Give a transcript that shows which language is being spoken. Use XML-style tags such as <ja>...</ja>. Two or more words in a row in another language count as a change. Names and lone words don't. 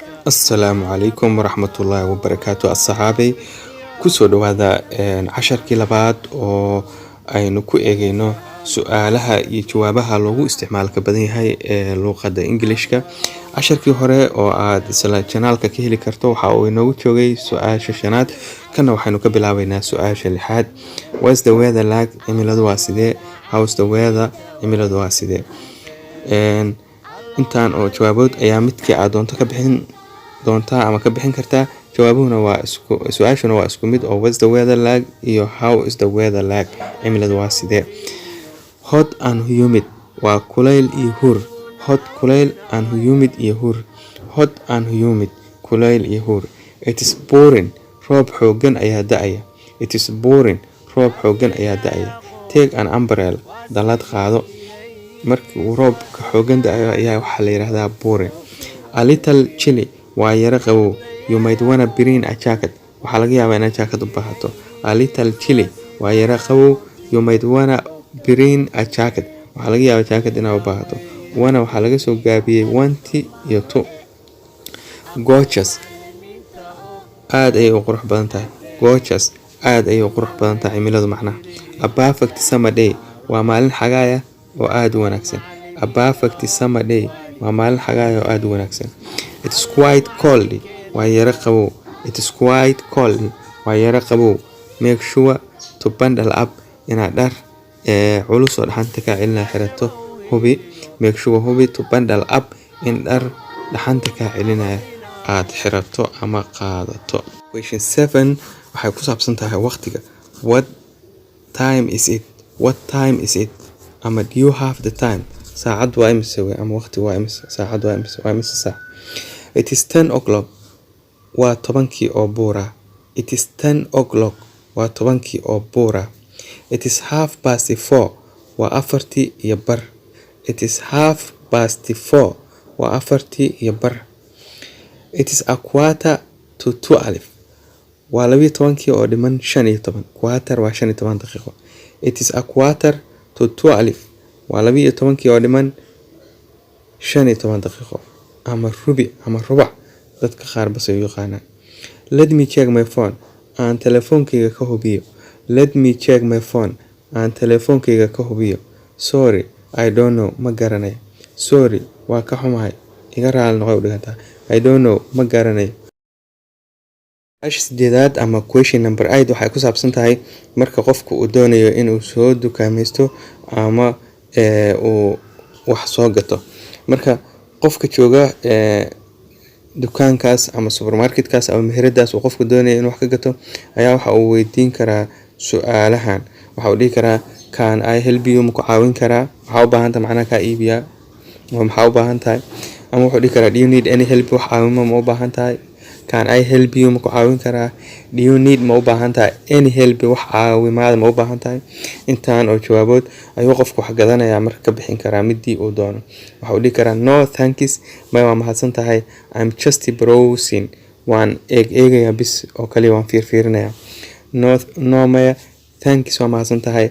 <ar>السلام عليكم ورحمة الله وبركاته.</ar> <so>asxaabay kusoo dhawaada casharkii labaad oo aynu ku eegayno su'aalaha iyo jawaabaha loogu isticmaalka badan yahay ee luqadda Englishka. casharkii hore oo aad isla channelka ka heli karto waxa uu inoogu joogay su'aasha shanaad, kana waxaynu ka bilaabaynaa su'aasha lixaad.</so> <en>What's the weather like?</en> <so>cimiladu waa sidee?</so> <en>How's the weather?</en> <so>cimiladu waa sidee? intaan oo jawaabood ayaa midkii aad doonto ka bixin doontaa ama ka bixin kartaa. jawaabuhuna waa isku, su'aashuna waa isku mid oo</so> <en>what's the weather like</en> <so>iyo how is the weather like, cimiladu waa sidee?</so> <en>Hot and humid</en> <so>waa kulayl iyo hur. Hot kulayl</so> <en>and humid</en> <so>iyo hur.</so> <en>Hot and humid</en> <so>kulayl iyo hur.</so> <en>It is pouring</en> <so>roob xoogan ayaa da'aya.</so> <en>It is pouring</en> <so>roob xoogan ayaa da'aya.</so> <en>Take an umbrella</en> <so>dallad qaado. markii uu roobka xoogan da'ayo ayaa waxaa la yiraahdaa pouring.</so> <en>A little chilly</en> <so>waa yara qabow.</so> <en>You might wanna bring a jacket</en> <so>waxaa laga yaabaa inaad jacket u baahato.</so> <en>A little chilly</en> <so>waa yara qabow.</so> <en>You might wanna bring a jacket</en> <so>waxaa laga yaabaa jacket inaad u baahato. wana waxaa laga soo gaabiyey wanti iyo to. Gorgeous aad ayay u qurux badan tahay.</so> <en>Gorgeous aad</en> <so>ayay u qurux badan tahay cimiladu macnaha.</so> <en>A perfect summer day</en> <so>waa maalin xagaaya oo aad u wanaagsan.</so> <en>A perfect summer day</en> <so>waa maalin xagaaya oo aad u wanaagsan.</so> <en>It is quite cold</en> <so>waa yara qabow.</so> <en>It is quite cold</en> <so>waa yara qabow.</so> <en>Make sure to bundle up</en> <so>inaad dhar culus oo dhaxanta ka celinaya xirato. Hubi</so> <en>make sure</en> <so>hubi</so> <en>to bundle up</en> <so>in dhar dhaxanta ka celinaya aad xirato ama qaadato. Question 7 waxay ku saabsan tahay waqtiga.</so> <en>What time is it? What time is it? ama do you have the time?</en> <so>saacad waa imisa way ama waqti waa imisa? saacad waa imisa saac?</so> <en>It is 10 o'clock</en> <so>waa 10kii oo buura.</so> <en>It is 10 o'clock</en> <so>waa 10kii oo buura. It is 4:30 waa 4 iyo bar. It is 4:30 waa 4 iyo bar. It is 11:45 waa 12 oo dhiman 15. quarter waa 15 daqiiqo. It is 11:45 waa 12 oo dhiman 15 daqiiqo ama rubac dadka qaar bas ay yaqaanaan.</so> <en>Let me check my phone</en> <so>aan telefoonkayga ka hubiyo.</so> <en>Let me check my phone</en> <so>aan telefoonkayga ka hubiyo.</so> <en>Sorry I don't know</en> <so>ma garanayo. Sorry waa ka xumahay iga raali noqo u dhiganta.</so> <en>I don't know</en> <so>ma garanayo. sideedaad ama</so> <en>question number 8</en> <so>waxay ku saabsan tahay marka qofku uu doonayo inuu soo dukaamaysto ama uu wax soo gato. marka qofka jooga dukaankaas ama supermarketkaas ama meheradaas uu qofku doonayo inuu wax ka gato ayaa waxa uu weydiin karaa su'aalahan. waxa uu dhihi karaa</so> <en>can I help you</en> <so>ma ku caawin karaa? waxa u baahan tahay macnaha ka iibiya ama waxa u baahan tahay. ama wuxuu dhihi karaa</so> <en>do you need any help?</en> <so>wax caawimo ma u baahan tahay?</so> <en>Can I help you</en> <so>ma ku caawin karaa?</so> <en>Do you need</en> <so>ma u baahan tahay</so> <en>any help?</en> <so>wax caawimaad ma u baahan tahay? intaan oo jawaabood ayuu qofku wax gadanayaa marka ka bixin karaa midii uu doono. waxa uu dhihi karaa</so> <en>no thanks</en> <so>ma waa mahadsan tahay.</so> <en>I'm just browsing</en> <so>waan eegaya bis oo kaliya waan fiirfiirinaya. no maya thanks waa mahadsan tahay.</so>